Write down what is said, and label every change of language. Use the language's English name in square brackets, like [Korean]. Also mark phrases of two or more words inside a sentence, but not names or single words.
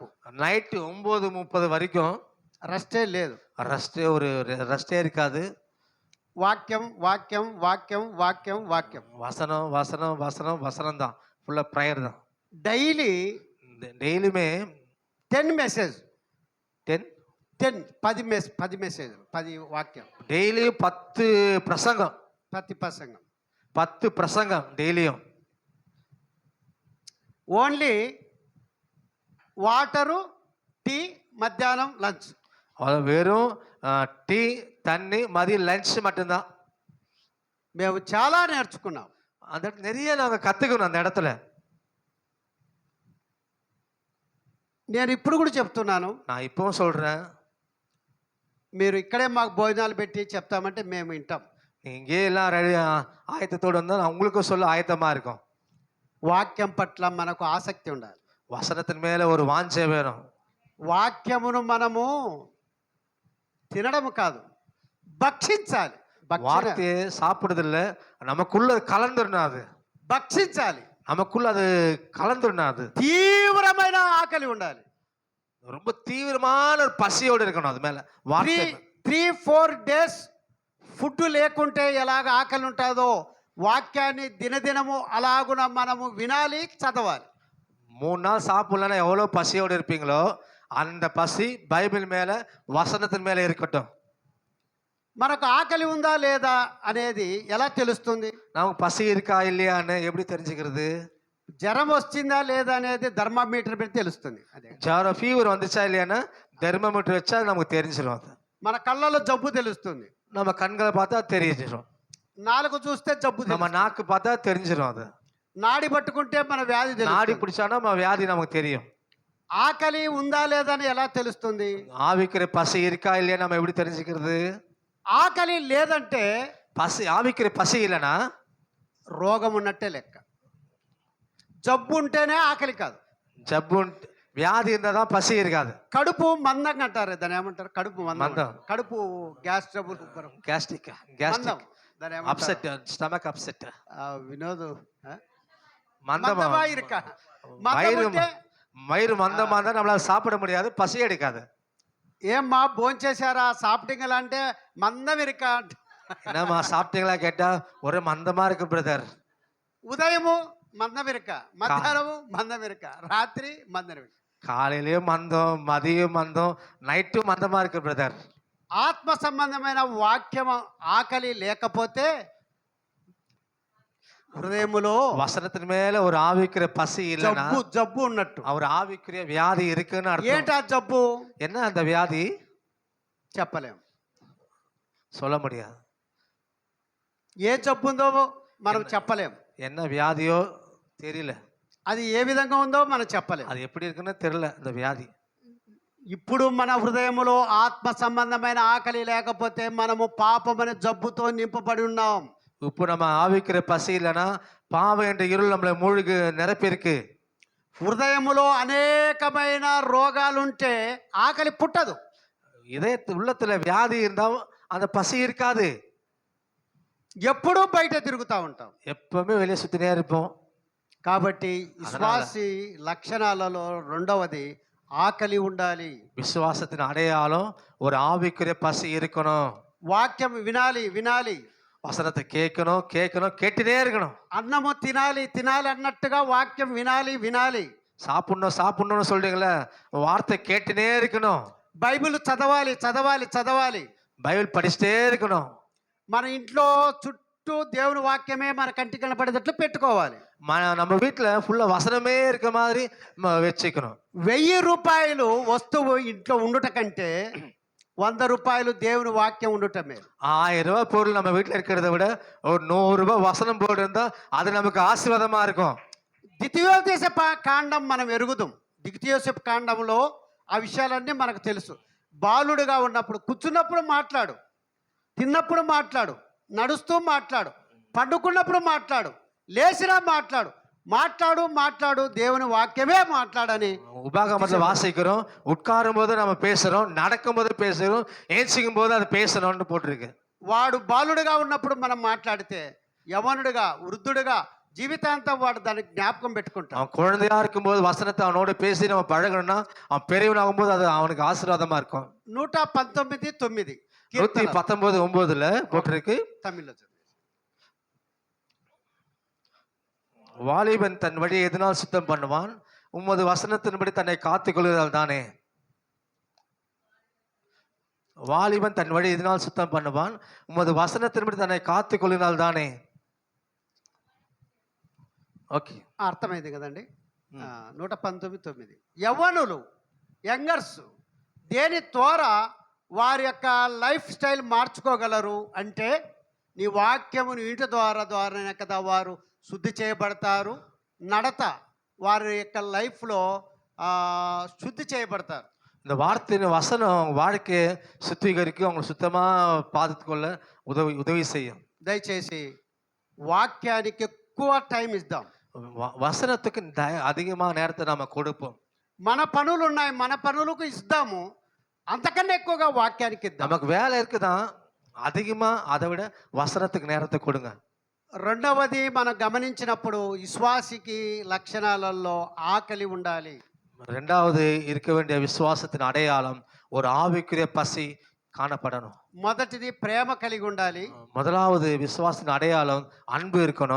[Tamil] நைட்டு 9:30 வரைக்கும் [Telugu] రెస్టే లేదు. [Tamil] ஒரு ரெஸ்டே இருக்காது. [Telugu] వాక్యం వాక్యం వాక్యం వాక్యం వాక్యం, [Tamil] வசனம் வசனம் வசனம் வசனம் தான். ஃபுல்லா ப்ரேயர் தான். [Telugu] డైలీ [Tamil] டெய்லியுமே [Telugu] 10 మెసేజ్ 10 10 మెసేజ్ 10 వాక్యం, [Tamil] டெய்லியும் 10 பிரசங்கம், [Telugu] ప్రతి ప్రసంగం. [Tamil] 10 பிரசங்கம் டெய்லியும். [English] only water, [Telugu] టీ, మధ్యాహ్నం లంచ్. [Tamil] அது வெறும் டீ, தண்ணி, மதியம் லஞ்ச் மட்டும்தான். [Telugu] మేము చాలా నేర్చుకున్నాం. [Tamil] அந்த நிறைய நாங்கள் கற்றுக்கணும் அந்த இடத்துல. [Telugu] నేను ఇప్పుడు కూడా చెప్తున్నాను, [Tamil] நான் இப்பவும் சொல்கிறேன், [Telugu] మీరు ఇక్కడే మాకు భోజనాలు పెట్టి చెప్తామంటే మేము వింటాం. [Tamil] இங்கே எல்லாம் ரெடி ஆயத்தத்தோடு வந்தால் நான் உங்களுக்கும் சொல்ல ஆயத்தமாக இருக்கும். [Telugu] వాక్యం పట్ల మనకు ఆసక్తి ఉండాలి. [Tamil] வசனத்தின் மேலே ஒரு வாஞ்சை வேணும். [Telugu] వాక్యమును మనము తినడం కాదు, భక్షించాలి. [Tamil] வார்த்தையை சாப்பிடுறதில்ல, நமக்குள்ள கலந்துடணும். அது [Telugu] భక్షించాలి, [Tamil] நமக்குள்ள அது கலந்துடணும். அது [Telugu] తీవ్రమైన ఆకలి ఉండాలి. [Tamil] ரொம்ப தீவிரமான ஒரு பசியோடு இருக்கணும். அது மேல வார்த்தை [Telugu] 3-4 days ఫుడ్ లేకుంటే ఎలాగ ఆకలి ఉంటుందో వాక్యాన్ని దినదినము అలాగున మనము వినాలి, చదవాలి. [Tamil] 3 நாள் சாப்பிடலன்னா எவ்வளோ பசியோடு இருப்பீங்களோ அந்த பசி பைபிள் மேல வசனத்தின் மேல இருக்கட்டும். [Telugu] మనకు ఆకలి ఉందా లేదా అనేది ఎలా తెలుస్తుంది? [Tamil] நமக்கு பசி இருக்கா இல்லையான்னு எப்படி தெரிஞ்சுக்கிறது? [Telugu] జ్వరం వచ్చిందా లేదా అనేది థర్మామీటర్ పెట్టి తెలుస్తుంది. అదే [Tamil] ஜாரம் ஃபீவர் வந்துச்சா இல்லையான்னா தெர்மோமீட்டர் வச்சா நமக்கு தெரிஞ்சிடும். அது [Telugu] మన కళ్ళలో జబ్బు తెలుస్తుంది, [Tamil] நம்ம கண்களை பார்த்தா தெரிஞ்சிடும். [Telugu] నాలుగు చూస్తే జబ్బు [Tamil] நம்ம [Telugu] తెలుస్తుంది. [Tamil] நாக்கு பார்த்தா தெரிஞ்சிடும். அது [Telugu] నాడి పట్టుకుంటే మన వ్యాధి [Tamil] நாடி [Telugu] తెలుస్తుంది. [Tamil] பிடிச்சானா நம்ம வியாதி நமக்கு தெரியும். [Telugu] ఆకలి ఉందా లేదా అని ఎలా తెలుస్తుంది? [Tamil] ஆவிக்கிற பசி இருக்கா இல்லையா நம்ம எப்படி தெரிஞ்சுக்கிறது? [Telugu] ఆకలి లేదంటే [Tamil] பசி ஆவிக்கிற பசி இல்லைன்னா [Telugu] రోగం ఉన్నట్టే లెక్క. జబ్బు ఉంటేనే ఆకలి కాదు. [Tamil] ஜப்பு வியாதி இருந்தால் தான் பசி இருக்காது. [Telugu] కడుపు మందంగా అంటారు, దాన్ని ఏమంటారు? కడుపు మందం. మందం. కడుపు [English] gas trouble [Tamil] கேஸ்ட்ரிக் [Telugu] మందం, దాన్ని ఏమంటారు? [English] upset, stomach upset, [Telugu] వినోదు [Tamil] மந்தமா, [Telugu] మందమా ఇరుక. మందం [Tamil] வயிறு [Telugu] ఉంటే [Tamil] வயிறு மந்தமா இருந்தால் நம்மளால சாப்பிட முடியாது, பசி எடுக்காது. [Telugu] ఏమ్మా భోంచేశారా సాப்பிட்டீங்களா అంటే మందం ఇరుక. [Tamil] என்னம்மா சாப்பிட்டீங்களா கேட்டா ஒரே மந்தமா இருக்கு பிரதர். [Telugu] ఉదయము మందం ఇరుక, మధ్యాహ్నము మందం ఇరుక, రాత్రి మందం ఇరుక. [Tamil] காலையிலயும் மந்தம், மதியம் மந்தம், நைட்டும் மந்தமா இருக்கு பிரதர். [Telugu] ఆత్మ సంబంధమైన వాక్యం ఆకలి లేకపోతే హృదయములో [Tamil] வசனத்தின் மேல ஒரு ஆவிக்கிற பசி இல்லைன்னா [Telugu] జబ్బు ఉన్నట్టు. [Tamil] அவர் ஆவிக்குரிய வியாதி இருக்குன்னு அர்த்தம். [Telugu] ఏంటా జబ్బు? [Tamil] என்ன அந்த வியாதி? [Telugu] చెప్పలేం, [Tamil] சொல்ல முடியாது. [Telugu] ఏ జబ్బు ఉందో మనం చెప్పలేం. [Tamil] என்ன வியாதியோ தெரியல, [Telugu] అది ఏ విధంగా ఉందో మనం చెప్పలేం. [Tamil] அது எப்படி இருக்குன்னு தெரியல அந்த வியாதி. [Telugu] ఇప్పుడు మన హృదయములో ఆత్మ సంబంధమైన ఆకలి లేకపోతే మనము పాపమనే జబ్బుతో నింపబడి ఉన్నాం. [Tamil] இப்போ நம்ம ஆவிக்கிற பசி இல்லைன்னா பாவம் என்ற இருள் நம்மளை மூழ்கி நிரப்பியிருக்கு. [Telugu] హృదయములో అనేకమైన రోగాలుంటే ఆకలి పుట్టదు. [Tamil] இதயத்து உள்ளத்துல வியாதி இருந்தால் அந்த பசி இருக்காது. [Telugu] ఎప్పుడూ బయట తిరుగుతూ ఉంటాం. [Tamil] எப்பவுமே வெளியே சுத்தினே இருப்போம். [Telugu] కాబట్టి విశ్వాసి లక్షణాలలో రెండవది ఆకలి ఉండాలి. [Tamil] விசுவாசத்தின் அடையாளம் ஒரு ஆவிக்குரிய பசி இருக்கணும். [Telugu] వాక్యం వినాలి వినాలి. [Tamil] வசனத்தை கேட்கணும் கேட்கணும் கேட்டுட்டே இருக்கணும். [Telugu] అన్నము తినాలి తినాలి అన్నట్టుగా వాక్యం వినాలి వినాలి. [Tamil] சாப்பிடணும் சாப்பிடணும்னு சொல்றீங்களே, வார்த்தை கேட்டுனே இருக்கணும். [Telugu] బైబిల్ చదవాలి చదవాలి చదవాలి. [Tamil] பைபிள் படிச்சுட்டே இருக்கணும். [Telugu] మన ఇంట్లో చుట్టూ దేవుని వాక్యమే మన కంటికి కనపడేటట్లు పెట్టుకోవాలి. [Tamil] நம்ம வீட்டில் ஃபுல்லாக வசனமே இருக்க மாதிரி வச்சுக்கணும். [Telugu] 1000 రూపాయలు వస్తువు ఇంట్లో ఉండుట కంటే 100 రూపాయలు దేవుని వాక్యం ఉండటం మేలు. [Tamil] 1000 ரூபாய் பொருள் நம்ம வீட்டில் இருக்கிறத விட ஒரு 100 ரூபாய் வசனம் போட்டு இருந்தா அது நமக்கு ஆசீர்வாதமா இருக்கும். [Telugu] ద్వితీయోపదేశ కాండం మనం ఎరుగుదాం. ద్వితీయోపదేశ కాండంలో ఆ విషయాలన్నీ మనకు తెలుసు. బాలుడుగా ఉన్నప్పుడు కూర్చున్నప్పుడు మాట్లాడు, తిన్నప్పుడు మాట్లాడు, నడుస్తూ మాట్లాడు, పండుకున్నప్పుడు మాట్లాడు, లేచినా మాట్లాడు, మాట్లాడు మాట్లాడు దేవుని వాక్యమే మాట్లాడని [Tamil] உபாகமத்தில் வாசிக்கிறோம். உட்காரும் போது நம்ம பேசுறோம், நடக்கும் போது பேசுறோம், ஏஞ்சிக்கும் போது அது பேசணும்னு போட்டிருக்கு. [Telugu] వాడు బాలుడుగా ఉన్నప్పుడు మనం మాట్లాడితే యవనుడుగా వృద్ధుడుగా జీవితాంతం వాడు దానికి జ్ఞాపకం పెట్టుకుంటాం. [Tamil] அவன் குழந்தையா இருக்கும்போது வசனத்தை அவனோட பேசி நம்ம பழகணும்னா அவன் பெரியவனாகும் போது அது அவனுக்கு ஆசீர்வாதமா இருக்கும். 119:9 119:9 போட்டிருக்கு. [Telugu] తమిళ్లో [Tamil] வாலிபன் தன் வழியை எதனால் சுத்தம் பண்ணுவான், உமது வசனத்தின்படி தன்னை காத்துக் கொள்கிறாள் தானே. வாலிபன் தன் வழி எதனால் சுத்தம் பண்ணுவான், உமது வசனத்தின்படி தன்னை காத்துக் கொள்கிறாள் தானே. [Telugu] ఓకే, అర్థమైంది కదండి. 119:9 యవ్వనులు యంగర్స్ దేని ద్వారా వారి యొక్క [English] life style [Telugu] మార్చుకోగలరు అంటే నీ వాక్యమును ఇంటి ద్వారానే కదా వారు శుద్ధి చేయబడతారు. నడత వారి యొక్క లైఫ్లో శుద్ధి చేయబడతారు. [Tamil] இந்த வார்த்தையின் வசனம் வாழ்க்கையை சுத்திகரிக்கும், அவங்க சுத்தமாக பார்த்துக்கொள்ள உதவி செய்யும். [Telugu] దయచేసి వాక్యానికి ఎక్కువ టైం ఇద్దాం. [Tamil] வசனத்துக்கு அதிகமாக நேரத்தை நாம கொடுப்போம். [Telugu] మన పనులు ఉన్నాయి, మన పనులకు ఇద్దాము, అంతకన్నా ఎక్కువగా వాక్యానికి ఇద్దాం. [Tamil] நமக்கு வேலை இருக்குதான், அதிகமாக அதை விட வசனத்துக்கு நேரத்தை கொடுங்க. [Telugu] రెండవది మనం గమనించినప్పుడు విశ్వాసికి లక్షణాలలో ఆకలి ఉండాలి. [Tamil] ரெண்டாவது இருக்க வேண்டிய விசுவாசத்தின் அடையாளம் ஒரு ஆவிக்குரிய பசி காணப்படணும். [Telugu] మొదటిది ప్రేమ కలిగి ఉండాలి. [Tamil] முதலாவது விசுவாசத்தின் அடையாளம் அன்பு இருக்கணும்.